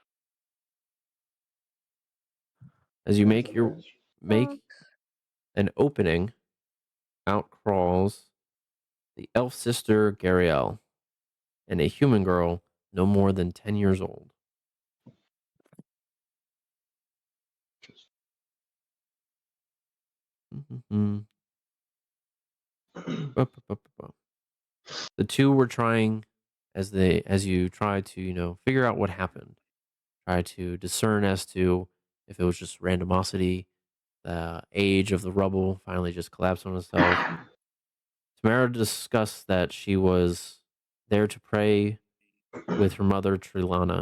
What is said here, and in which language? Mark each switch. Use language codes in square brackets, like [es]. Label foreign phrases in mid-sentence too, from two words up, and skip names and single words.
[en] As you That's a make Bugs. an opening, out crawls the elf sister Gariel and a human girl no more than 10 years old. Mhm. Ba-ba-ba-ba-ba. The two were trying as you try to, figure out what happened. Try to discern as to if it was just randomosity, the age of the rubble finally just collapsed on itself. Tamara discussed that she was there to pray with her mother Trilana.